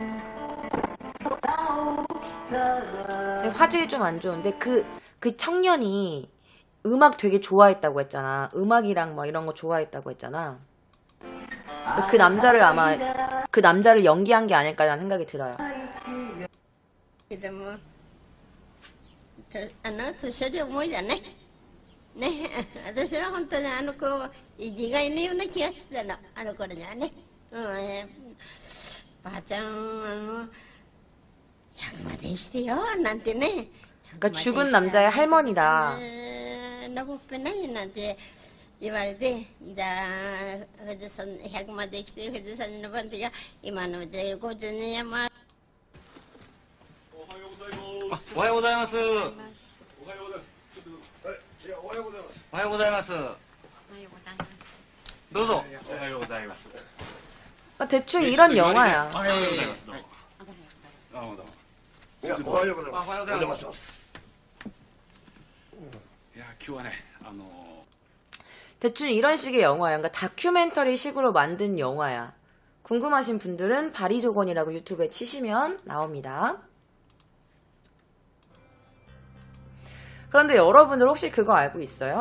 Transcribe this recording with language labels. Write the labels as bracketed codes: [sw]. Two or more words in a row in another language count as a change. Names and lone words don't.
[ko] 화질이 좀 안 좋은데 그 청년이 음악 되게 좋아했다고 했잖아. 음악이랑 막 이런 거 좋아했다고 했잖아. 그래서 그 남자를 아마 그 남자를 연기한 게 아닐까라는 생각이 들어요. [ja] でも年寄り思いだね。ね、私は本当にあの子生きがいのような気がしてたの、あの頃にはね。ばあちゃん100まで生きてよなんてね。 [ko] 그러니까 죽은 남자의 할머니다. 너무 편해 [ja] なんて言われて、じゃあ富士山100まで生きて富士山に登る時は今のうち50年山。おはようございます。おはようございます。おはようございます。ちょっと、いや、おはようございます。おはようございます。どうぞ。おはようございます。 [ko] 대충 이런 영화야. [ja] おはようございます。どうも。どうもどうも。いや、おはようございます。おはようございます。お邪魔します。いや、今日はね、 [ko] 대충 이런 식의 영화야. 그러니까 다큐멘터리 식으로 만든 영화야. 궁금하신 분들은 바리조건이라고 유튜브에 치시면 나옵니다. 그런데 여러분들 혹시 그거 알고 있어요?